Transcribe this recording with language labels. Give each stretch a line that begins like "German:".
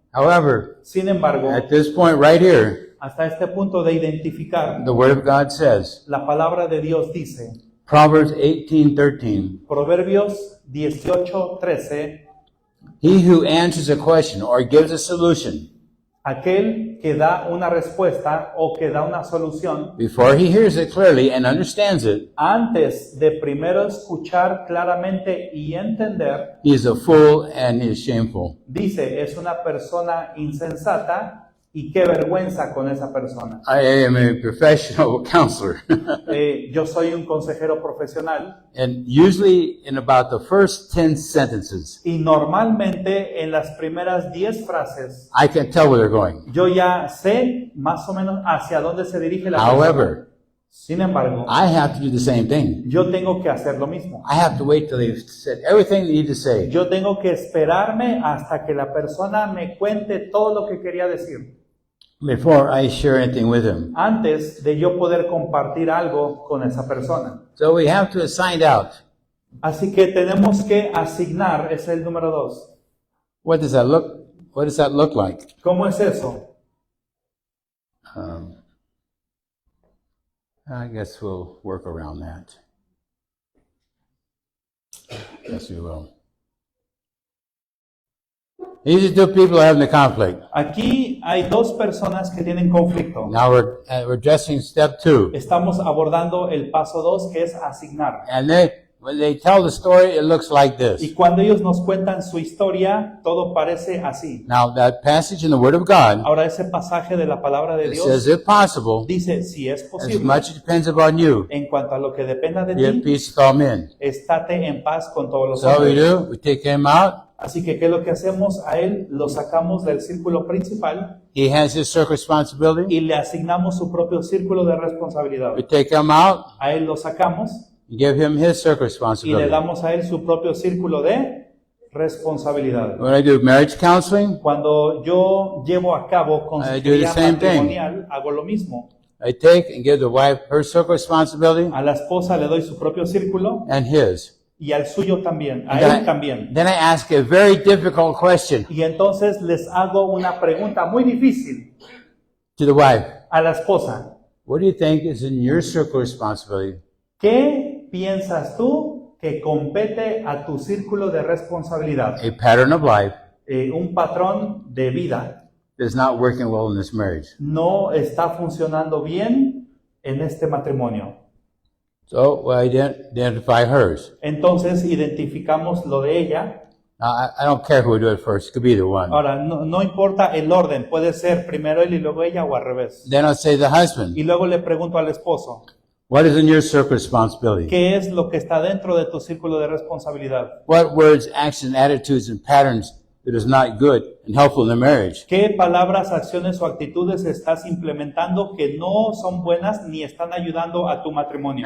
English: However,
Spanish: Sin embargo,
English: at this point right here,
Spanish: hasta este punto de identificar,
English: the Word of God says,
Spanish: la palabra de Dios dice,
English: Proverbs 18:13,
Spanish: Proverbios 18:13,
English: he who answers a question or gives a solution
Spanish: aquel que da una respuesta o que da una solución,
English: before he hears it clearly and understands it,
Spanish: antes de primero escuchar claramente y entender,
English: he is a fool and he is shameful.
Spanish: dice, es una persona insensata y qué vergüenza con esa persona.
English: I am a professional counselor.
Spanish: Yo soy un consejero profesional
English: And usually in about the first 10 sentences,
Spanish: y normalmente en las primeras 10 frases
English: I can tell where they're going.
Spanish: yo ya sé más o menos hacia dónde se dirige la persona.
English: However,
Spanish: Sin embargo,
English: I have to do the same thing.
Spanish: yo tengo que hacer lo mismo.
English: I have to wait till they've said everything they need to say.
Spanish: Yo tengo que esperarme hasta que la persona me cuente todo lo que quería decir,
English: Before I share anything with him.
Spanish: antes de yo poder compartir algo con esa persona.
English: So we have to assign out.
Spanish: Así que tenemos que asignar, es el número 2.
English: What does that look like?
Spanish: ¿Cómo es eso?
English: I guess we'll work around that. Yes, we will. These are two people having a conflict.
Spanish: Aquí hay dos personas que tienen conflicto.
English: Now we're addressing step 2.
Spanish: Estamos abordando el paso 2, que es asignar.
English: And when they tell the story, it looks like
Spanish: Y
English: this.
Spanish: cuando ellos nos cuentan su historia, todo parece así.
English: Now that passage in the Word of God,
Spanish: Ahora ese pasaje de la palabra de
English: it
Spanish: Dios
English: says, if possible,
Spanish: dice, si es
English: as
Spanish: posible,
English: much as depends upon you,
Spanish: en cuanto a lo que dependa de
English: be at
Spanish: ti,
English: peace with all men.
Spanish: estate en paz con todos los
English: So what we
Spanish: hombres.
English: do, we take him out.
Spanish: Así que, ¿qué es lo que hacemos? A él lo sacamos del círculo principal
English: He has his circle responsibility.
Spanish: y le asignamos su propio círculo de responsabilidad.
English: We take him out
Spanish: A él lo sacamos
English: and give him his circle
Spanish: y le
English: responsibility.
Spanish: damos a él su propio círculo de responsabilidad.
English: When I do marriage counseling,
Spanish: Cuando yo llevo a cabo
English: I do
Spanish: consejería
English: the same thing.
Spanish: matrimonial, hago lo mismo.
English: I take and give the wife her circle responsibility
Spanish: A la esposa le doy su propio círculo
English: and his.
Spanish: y al suyo también, a
English: Then
Spanish: él también.
English: then I ask a very difficult question
Spanish: Y entonces les hago una pregunta muy difícil
English: to the wife.
Spanish: a la esposa.
English: What do you think is in your circle responsibility?
Spanish: ¿Qué piensas tú que compete a tu círculo de responsabilidad?
English: A pattern of life
Spanish: Un patrón de vida
English: that's not working well in this marriage.
Spanish: no está funcionando bien en este matrimonio.
English: So we identify hers.
Spanish: Entonces identificamos lo de ella.
English: Now, I don't care who we do it first. It could be either one.
Spanish: Ahora, no importa el orden, puede ser primero él y luego ella o al revés.
English: Then I'll say the husband.
Spanish: Y luego le pregunto al esposo,
English: What is in your circle responsibility?
Spanish: ¿qué es lo que está dentro de tu círculo de responsabilidad?
English: What words, actions, attitudes, and patterns that is not good and helpful in the marriage?
Spanish: ¿Qué palabras, acciones o actitudes estás implementando que no son buenas ni están ayudando a tu matrimonio?